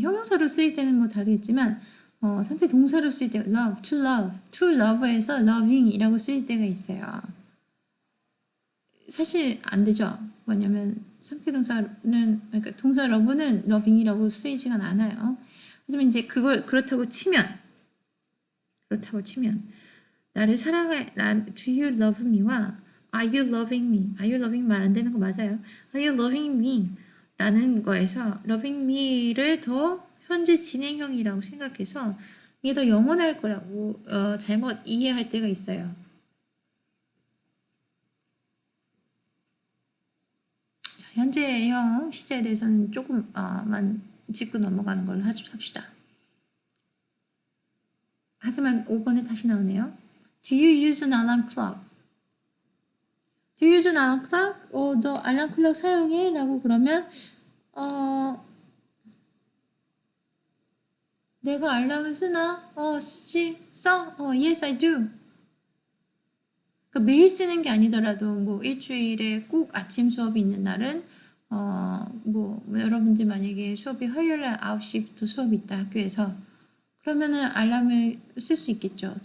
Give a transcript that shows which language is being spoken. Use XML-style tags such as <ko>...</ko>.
<ko>형용사로 쓰일 때는 다르겠지만 상태 동사로 쓰일 때 love, to love에서 loving이라고 쓰일 때가 있어요. 사실 안 되죠. 뭐냐면 상태 동사는 그러니까 동사 love는 loving이라고 쓰이지가 않아요. 하지만 이제 그렇다고 치면 나를 사랑해,</ko> <en>do you love me</en> <ko>와</ko> <en>are you loving me? are you loving</en> <ko>말 안 되는 거 맞아요.</ko> <en>are you loving me?</en> <ko>라는 거에서 loving me를 더 현재 진행형이라고 생각해서 이게 더 영원할 거라고 잘못 이해할 때가 있어요. 현재형 시제에 대해서는 조금만 짚고 넘어가는 걸로 합시다. 하지만 5번에 다시 나오네요.</ko> <en>Do you use an alarm clock? Do you use an alarm clock?</en> <ko>너 알람 클럭 사용해? 라고 그러면 내가 알람을 쓰나? 쓰지? 써?</ko> <en>Yes, I do.</en> <ko>그러니까 매일 쓰는 게 아니더라도 뭐 일주일에 꼭 아침 수업이 있는 날은 뭐 여러분들 만약에 수업이 화요일 날 9시부터 수업이 있다 학교에서 그러면은 알람을 쓸 수 있겠죠.</ko>